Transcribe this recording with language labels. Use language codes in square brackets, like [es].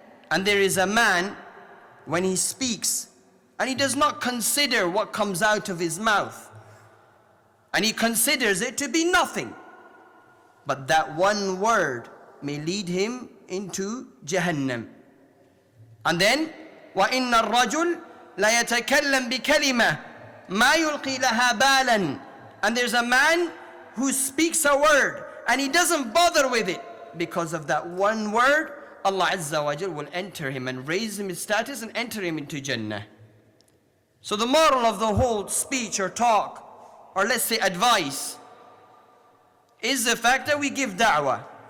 [en] And there is a man, when he speaks, and he does not consider what comes out of his mouth, and he considers it to be nothing, but that one word may lead him into Jahannam. And then, [ar] وَإِنَّ الرَّجُلْ لَا يَتَكَلَّمْ بِكَلِمَةٍ مَا يُلْقِي لَهَا بَالًا. [en] And there's a man who speaks a word and he doesn't bother with it. Because of that one word, Allah Azza wa Jal will enter him and raise him his status and enter him into Jannah. So the moral of the whole speech or talk, or let's say advice, is the fact that we give da'wah.